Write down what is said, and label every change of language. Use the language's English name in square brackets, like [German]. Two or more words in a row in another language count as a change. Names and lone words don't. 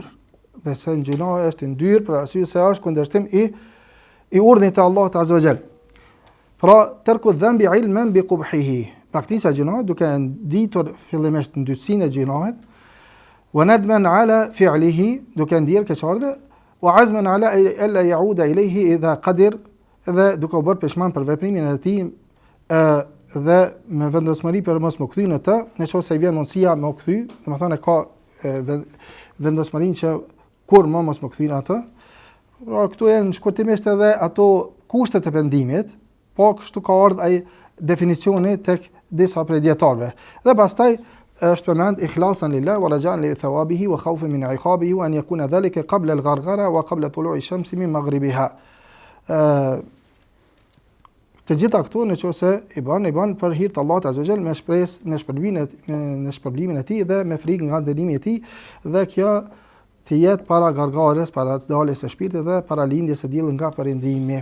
[Albanian] Dhe se gjuna është e ndyr për arsye se është kundërshtim i urdhnit të Allahut [Arabic] عز وجل. Pra ترك الذنب علما بقبحه. [Albanian] Praktisa gjuna duke ditur fillimisht ndyrsinë e gjunahit, [Arabic] وندما على فعله, [Albanian] duke ndier keqardhje, [Arabic] وعزما على ألا يعود إليه إذا قدر, [Albanian] dhe duke u bërë peshman për veprimin e tij dhe me vendosmëri për mos më kthyen atë, nëse i vjen mundësia më u kthy, domethënë ka vendosmërinë që kur më mos më kthyen atë. Pra këtu janë shkurtimisht edhe ato kushtet e pendimit, po kështu ka ardhur ai definicioni tek disa prej dietarëve. Dhe pastaj është përmend [Arabic] إخلاصا لله ورجاء لثوابه وخوفا من عقابه وأن يكون ذلك قبل الغرغرة وقبل طلوع الشمس من مغربها. [Albanian] Të gjitha këtu nëse i bën për hir të Allahut [Arabic] عز وجل [Albanian] me shpresë në shpërblimin e tij dhe me frikë nga dënimi i tij, dhe kjo të jetë para gargares, para daljes së shpirtit dhe para lindjes së diellit nga perëndimi.